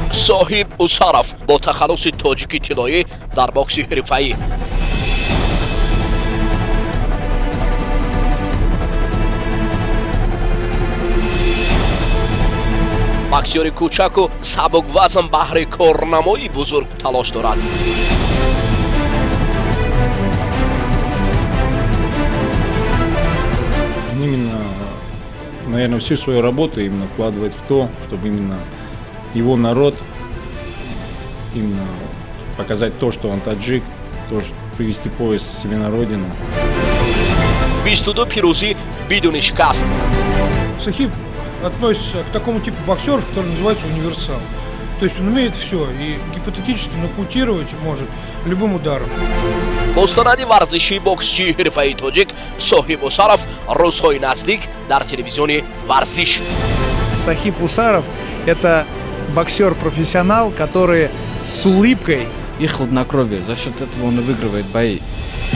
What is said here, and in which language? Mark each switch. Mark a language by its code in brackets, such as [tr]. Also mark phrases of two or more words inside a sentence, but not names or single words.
[tg] Соҳиб Усаров бо тахаллуси тоҷики тиллоӣ дар бокси ҳирфаӣ. боксёри кӯчаку сабуквазн баҳри корнамои бузург талош дорад. [ru] Именно, наверное, всю свою работу именно вкладывает в то, чтобы именно его народ, именно показать то, что он таджик, то, что привести пояс себе на родину. [tg] 22 пирӯзӣ бидуни шикаст. [ru] Сахиб относится к такому типу боксеров, который называется универсал. То есть он умеет все и гипотетически нокаутировать может любым ударом. [tg] бостанади варзиши боксчии ҳирфаи тоҷик Соҳиб Усаров рӯзҳои наздик дар телевизиони «Варзиш». [ru] Сахиб Усаров – это боксер-профессионал, который с улыбкой и хладнокровие. За счет этого он и выигрывает бои.